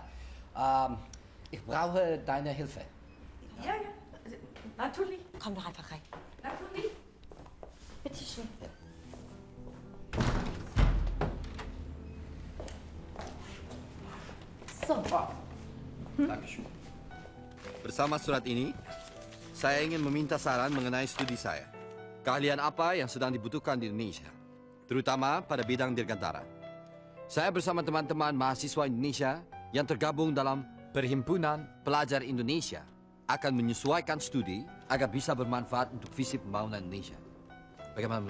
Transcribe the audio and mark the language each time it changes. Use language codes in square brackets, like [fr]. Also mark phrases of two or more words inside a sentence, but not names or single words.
[de] Ich brauche deine Hilfe. Ja, natürlich. Komm doch einfach rein. Natürlich. Bitte schön. So. Dankeschön. [id] Bersama surat ini, saya ingin meminta saran mengenai studi saya. Keahlian apa yang sedang dibutuhkan di Indonesia, terutama pada bidang dirgantara. Saya bersama teman-teman mahasiswa Indonesia yang tergabung dalam Perhimpunan Pelajar Indonesia akan menyesuaikan studi agar bisa bermanfaat untuk visi pembangunan Indonesia.